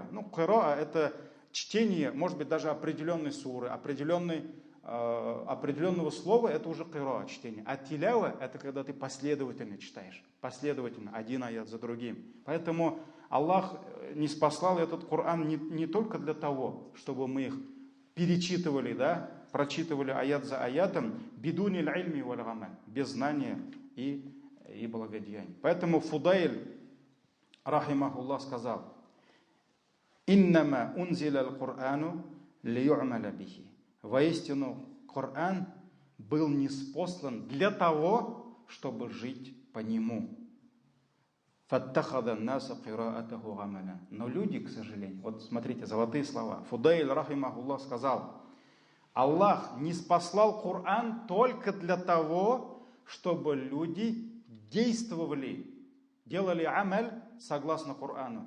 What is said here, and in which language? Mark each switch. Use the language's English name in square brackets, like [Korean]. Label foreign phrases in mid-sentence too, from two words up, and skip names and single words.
[Russian] Кираа — это чтение, может быть, даже определенной суры, определенного слова — это уже кираа, чтение. А тилява — это когда ты последовательно читаешь. Последовательно, один аят за другим. Поэтому Аллах ниспослал этот Коран не только для того, чтобы мы их перечитывали, прочитывали аят за аятом, [Arabic] بدون العلم والعمل, [Russian] без знания и благодеяний. Поэтому Фудайль, рахимахуллах, сказал: [Arabic] «إنما أنزل القرآن ليعمل به». [Russian] Воистину, Коран был ниспослан для того, чтобы жить по нему. Но люди, к сожалению, вот смотрите, золотые слова. Фудайль, рахимахуллах, сказал: Аллах ниспослал Коран только для того, чтобы люди действовали, делали амаль согласно Корану.